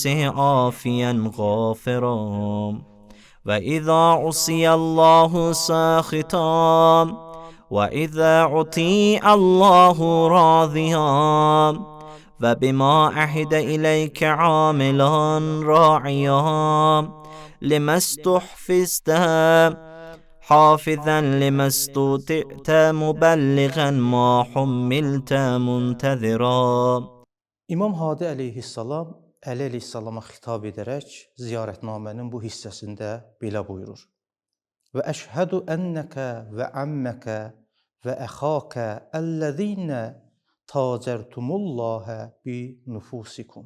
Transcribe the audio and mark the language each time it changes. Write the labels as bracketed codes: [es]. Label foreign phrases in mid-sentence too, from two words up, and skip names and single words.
[ar] عافيا غافرا وإذا عصي الله ساخطا وإذا عطي الله راضيا وبما عهد إليك عاملا راعيا لما استحفظت حافظا لما استطعت مبلغا ما حملت منتظرا. [az] İmam Hadi əleyhissalam Əli əleyhissalama xitab edərək ziyarətnamənin bu hissəsində belə buyurur. [ar] وأشهد أنك وعمك وأخاك الذين تاجرتم الله بنفوسكم.